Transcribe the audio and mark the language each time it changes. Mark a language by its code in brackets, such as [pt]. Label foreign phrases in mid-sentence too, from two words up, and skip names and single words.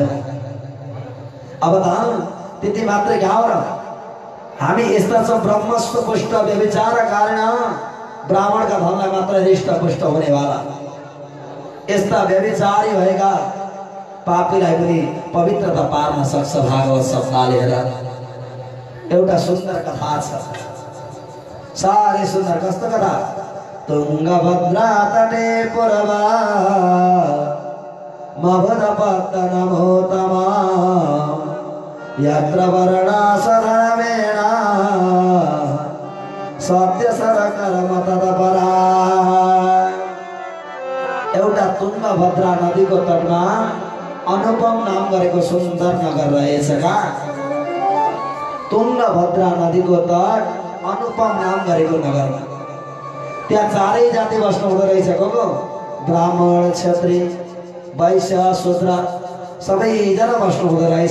[ne] अब त त्यति मात्रै गाउँ र हामी यस्ता छौँ, [sa] ब्रह्मस्व पुष्ट व्यभिचार कारण [ne] ब्राह्मणका धनलाई मात्र हृष्टपुष्ट हुनेवाला, यस्ता व्यभिचारी भएका पापीलाई पनि पवित्रता पार्न सक्छ भागवत शब्दले। हेर, एउटा सुन्दर कथा छ, साह्रै सुन्दर। कस्तो कथा? [sa] तुङ्गभद्रा तटे पुरवा मभुरपत्तनमोत्तमा यत्र वर्णासधर्मेण सत्यसरकर्म तदपरा। [ne] एउटा तुङ्गभद्रा नदीको तटमा अनुपम नाम गरेको सुन्दर नगर रहेछ। कहाँ? तुङ्गभद्रा नदीको तट अनुपम नाम गरेको नगरमा। त्यहाँ चारै जाति बस्नु हुँदो रहेछ। को ब्राह्मण, क्षत्रिय, वैश्य, शूद्र सबैजना बस्नु हुँदो रहेछ।